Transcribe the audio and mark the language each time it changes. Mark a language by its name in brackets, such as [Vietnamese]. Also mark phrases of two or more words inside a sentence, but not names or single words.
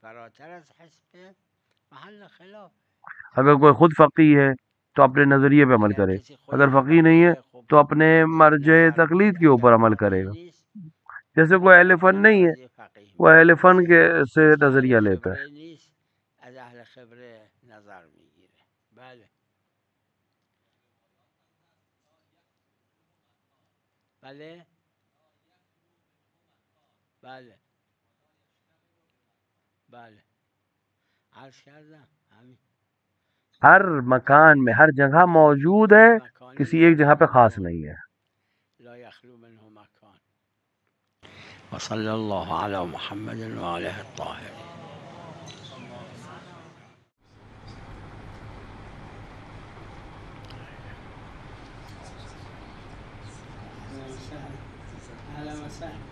[Urdu] اگر کوئی خود فقیہ ہے تو اپنے نظریے پہ عمل کرے، اگر فقیہ نہیں ہے تو اپنے مرجع تقلید کے اوپر عمل کرے گا. جیسے کوئی اہل فن نہیں ہے، وہ اہل فن کے سے نظریہ لیتا ہے. [Persian] بله بله بله عرض کردم همین [Urdu] ہر مکان میں ہر جگہ موجود ہے، کسی ایک جگہ پہ خاص نہیں ہے. [Arabic] لا يخلو منه مكان. وصلى الله على محمد وآله الطاهرين. أهلا وسهلا.